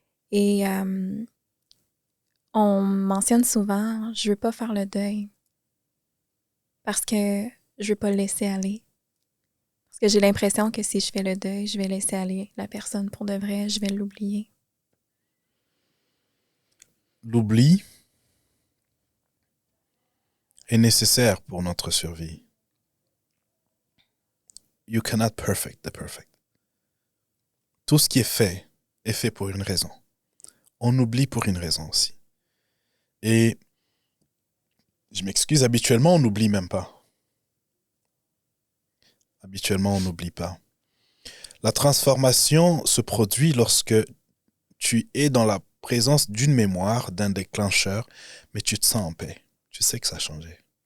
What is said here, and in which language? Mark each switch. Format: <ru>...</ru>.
<fr>Et on mentionne souvent, je veux pas faire le deuil parce que je veux pas le laisser aller. Parce que j'ai l'impression que si je fais le deuil, je vais laisser aller la personne pour de vrai, je vais l'oublier. L'oubli est nécessaire pour notre survie.</fr> <en>You cannot perfect the perfect.</en> <fr>Tout ce qui est fait pour une raison. On oublie pour une raison aussi. Et je m'excuse, habituellement, on n'oublie même pas. Habituellement, on n'oublie pas. La transformation se produit lorsque tu es dans la présence d'une mémoire, d'un déclencheur, mais tu te sens en paix. Tu sais que ça a changé.</fr>